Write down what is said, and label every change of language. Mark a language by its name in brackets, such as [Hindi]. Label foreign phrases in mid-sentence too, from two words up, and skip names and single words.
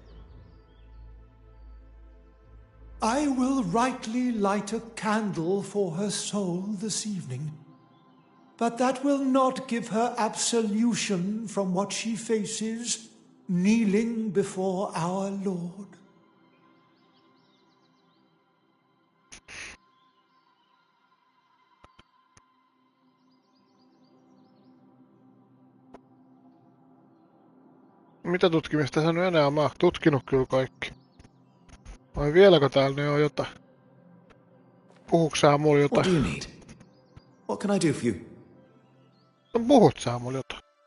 [English] I will rightly light a candle for her soul this evening, but that will not give her absolution from what she faces kneeling before our Lord. [Finnish] Mitä tutkimista sä nyt enää mä oon tutkinut kyllä kaikki. Vai vieläkö täällä ne on jotain? Puhuks sä mulle [English] What [Finnish] jotain? [English] do you need? What can I do for you? [Finnish] No puhut sä mulle jotain?